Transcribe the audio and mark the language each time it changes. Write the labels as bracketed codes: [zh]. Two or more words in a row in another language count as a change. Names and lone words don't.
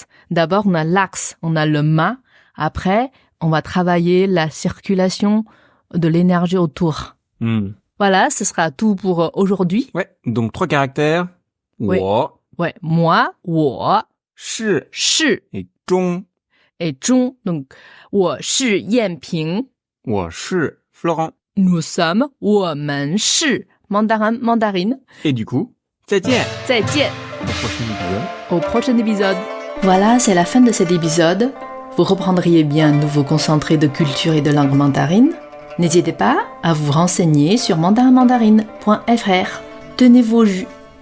[fr] D'abord, on a l'axe, on a le mât. Après, on va travailler la circulation de l'énergie autour. Voilà, ce sera tout pour aujourd'hui. Ouais. Donc 3 caractères. Oui. Ouais, moi, [zh] 我是 et zhong. [fr] Et zhong, donc [zh] 我是燕平我是 Florent. [fr] Nous sommes [zh] 我们是 [fr] mandarine. Et du coup, [zh] 再见. 再见. [fr] Au prochain épisode. Voilà, c'est la fin de cet épisode. Vous reprendriez bien un nouveau concentré de culture et de langue mandarine. N'hésitez pas à vous renseigner sur mandarinmandarine.fr. Tenez vos jus.